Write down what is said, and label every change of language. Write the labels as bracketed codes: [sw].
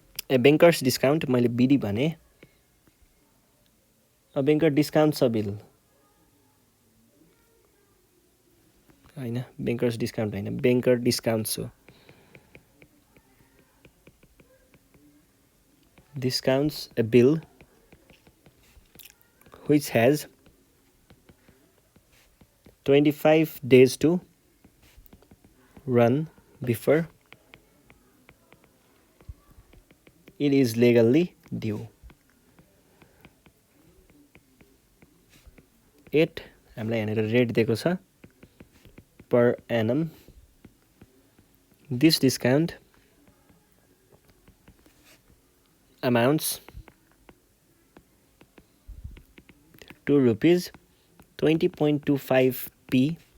[ne] ए bankers discount, मैले बिडी भने, banker discount छ बिल होइन, ब्याङ्कर्स डिस्काउन्ट होइन, ब्याङ्कर डिस्काउन्ट हो, discounts [en] a bill which has 25 days to run before it is legally due. [ne] 8 हामीलाई यहाँनिर रेट दिएको छ per annum. [en] This discount amounts to rupees 20.25p.